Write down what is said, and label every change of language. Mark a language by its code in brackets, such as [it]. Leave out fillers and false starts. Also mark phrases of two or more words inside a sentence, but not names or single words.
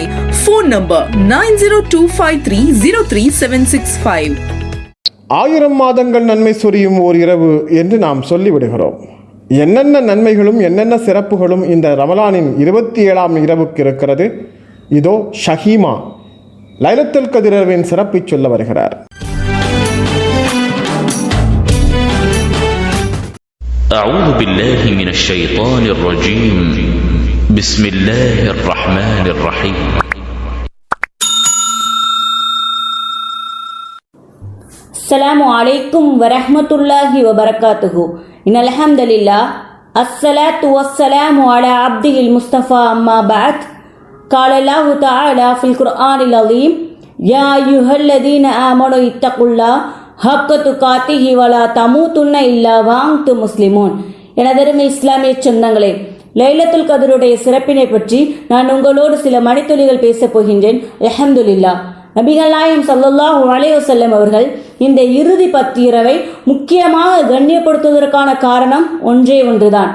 [en] phone number 9025303765. [ta] 1000 மாதங்கள் நன்மை சொரியும் ஓர் இரவு என்று நாம் சொல்லிவிடுகிறோம். என்னென்ன நன்மைகளும் என்னென்ன சிறப்புகளும் இந்த ரமலானின் 27ஆம் இரவுக்கு இருக்கிறது. இதோ ஷஹீமா லைலத்துல் கதிரின் சிறப்பை சொல்ல வருகிறார். [ar] أعوذ بالله من الشيطان الرجيم. بسم الله الرحمن الرحيم. السلام عليكم ورحمة الله وبركاته. إن الحمد لله الصلاة والسلام على عبده المصطفى أما بعد. قال الله تعالى في القرآن العظيم: يا أيها الذين آمنوا اتقوا الله حق تقاته ولا تموتن إلا وأنتم مسلمون. [ta] எனதருமை இஸ்லாமிய சொந்தங்களே, லைலத்துல் கதிருடைய சிறப்பினை பற்றி நான் உங்களோடு சில மணித்துளிகள் பேசப் போகின்றேன். அல்ஹம்துலில்லாஹ். நபிகள் நாயகம் [ar] صلى الله عليه وسلم [ta] அவர்கள் இந்த இறுதி 10 இரவை முக்கியமாக கண்ணியப்படுத்துவதற்கான காரணம் ஒன்றே ஒன்றுதான்.